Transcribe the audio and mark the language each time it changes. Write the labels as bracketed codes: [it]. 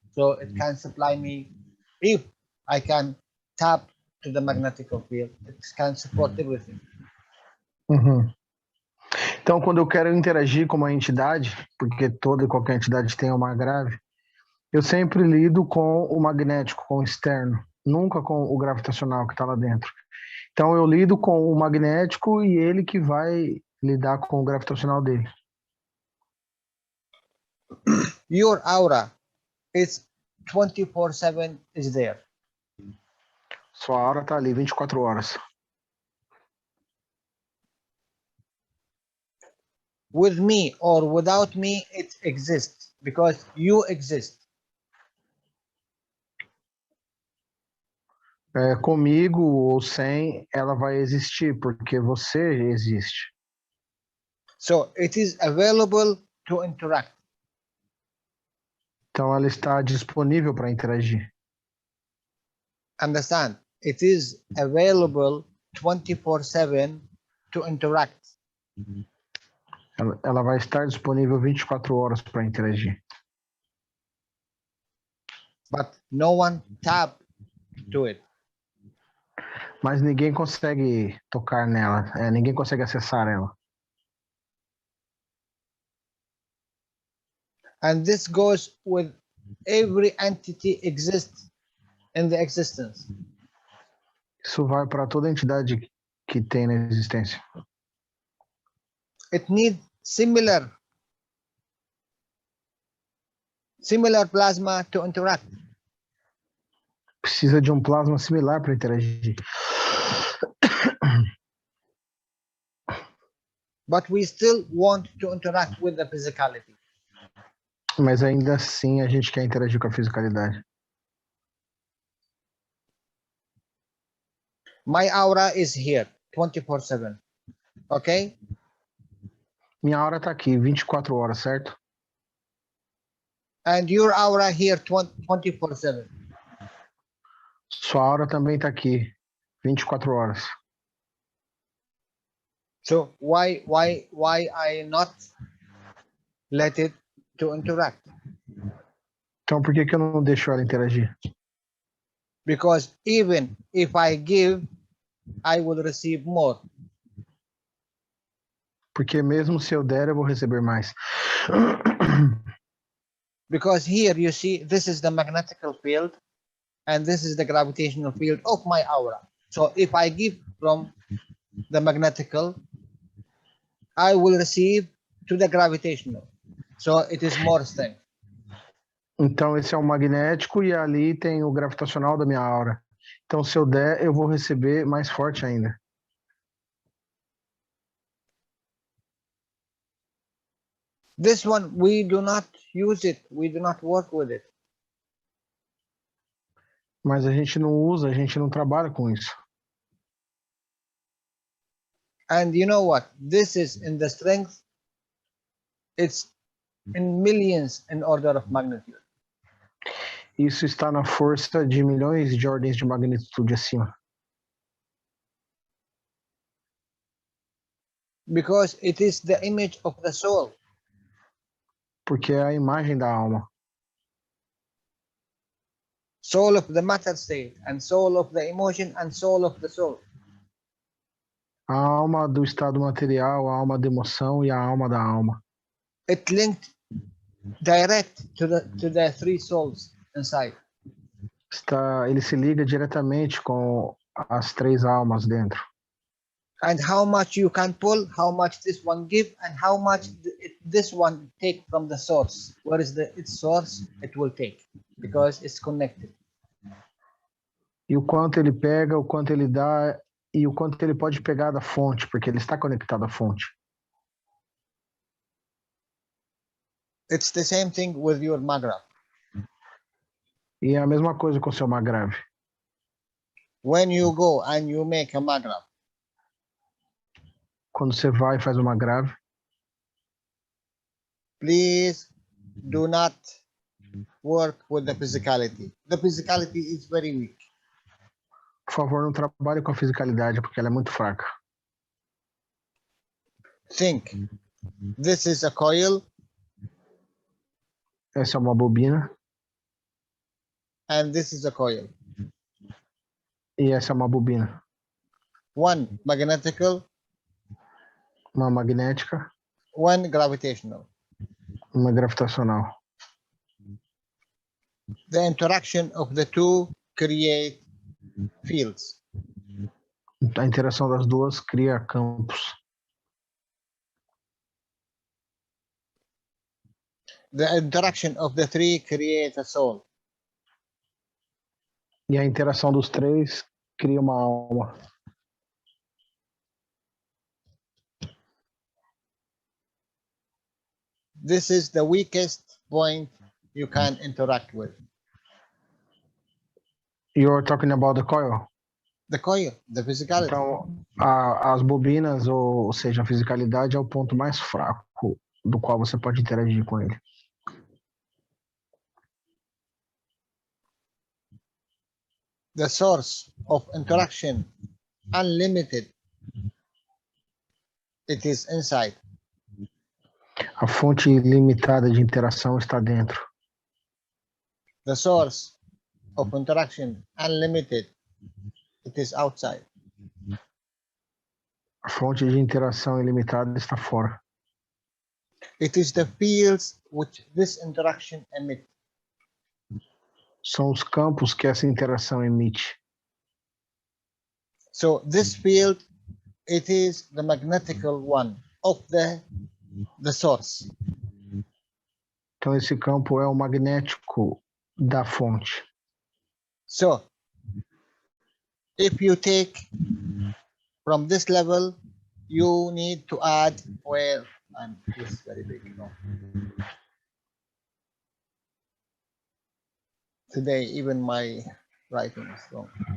[en] So it can supply me, if I can tap to the magnetical field, it can support everything. Uhum. [pt] Então, quando eu quero interagir com uma entidade, porque toda e qualquer entidade tem uma grave, eu sempre lido com o magnético, com o externo, nunca com o gravitacional que está lá dentro. Então, eu lido com o magnético e ele que vai lidar com o gravitacional dele. [en] Your aura is 24/7 is there. [pt] Sua aura está ali 24 horas. [en] With me or without me, it exists because you exist. [pt] Comigo ou sem, ela vai existir, porque você existe. [en] So it is available to interact. [pt] Então, ela está disponível para interagir. [en] Understand? It is available 24/7 to interact. [pt] Ela vai estar disponível 24 horas para interagir. [en] But no one tap to it. [pt] Mas ninguém consegue tocar nela, ninguém consegue acessar ela. [en] And this goes with every entity exists in the existence. [pt] Isso vai para toda entidade que tem na existência. [en] It needs similar plasma to interact. [pt] Precisa de um plasma similar para interagir. [en] But we still want to interact with the physicality. [pt] Mas ainda assim a gente quer interagir com a fisicalidade. [en] My aura is here 24/7. Okay? [pt] Minha aura está aqui 24 horas, certo? [en] And your aura here 24/7. [pt] Sua aura também está aqui 24 horas. [en] So why I not let it to interact? [pt] Então por que eu não deixo ela interagir? [en] Because even if I give, I will receive more. [pt] Porque mesmo se eu der, eu vou receber mais. [en] Because here you see, this is the magnetical field and this is the gravitational field of my aura. So if I give from the magnetical, I will receive to the gravitational. So it is more strength. [pt] Então esse é o magnético e ali tem o gravitacional da minha aura. Então se eu der, eu vou receber mais forte ainda. [en] This one, we do not use it. We do not work with it. [pt] Mas a gente não usa, a gente não trabalha com isso. [en] And you know what? This is in the strength, it's in millions in order of magnitude. [pt] Isso está na força de milhões de ordens de magnitude acima. [en] Because it is the image of the soul. [pt] Porque é a imagem da alma. [en] Soul of the matter state, and soul of the emotion, and soul of the soul. [pt] A alma do estado material, a alma da emoção e a alma da alma. [en] It linked direct to the three souls inside. [pt] Ele se liga diretamente com as três almas dentro. [en] And how much you can pull, how much this one give, and how much this one take from the source. Where is its source? It will take, because it's connected. [pt] E o quanto ele pega, o quanto ele dá e o quanto ele pode pegar da fonte, porque ele está conectado à fonte. [en] It's the same thing with your magra. [pt] E é a mesma coisa com o seu magrave. [en] When you go and you make a magra, [pt] quando você vai e faz uma grave, [en] please do not work with the physicality. The physicality is very weak. [pt] Por favor, não trabalhe com a fisicalidade, porque ela é muito fraca. [en] Think. This is a coil. [pt] Essa é uma bobina. [en] And this is a coil. [pt] E essa é uma bobina. [en] One magnetical. [pt] Uma magnética. [en] One gravitational. [pt] Uma gravitacional. [en] The interaction of the two create fields. [pt] A interação das duas cria campos. [en] The interaction of the three create a soul. [pt] E a interação dos três cria uma alma. [en] This is the weakest point you can interact with. You're talking about the coil? The coil, the physicality. [pt] Então, as bobinas, ou seja, a fisicalidade é o ponto mais fraco do qual você pode interagir com ele. [en] The source of interaction, unlimited, it is inside. [pt] A fonte ilimitada de interação está dentro. [en] The source of interaction, unlimited, it is outside. [pt] A fonte de interação ilimitada está fora. [en] It is the fields which this interaction emits. [pt] São os campos que essa interação emite. [en] So this field, it is the magnetical one of the source. [pt] Então esse campo é o magnético da fonte. [en] So if you take from this level, you need to add where, and this is very big, no? Today, even my writing is wrong.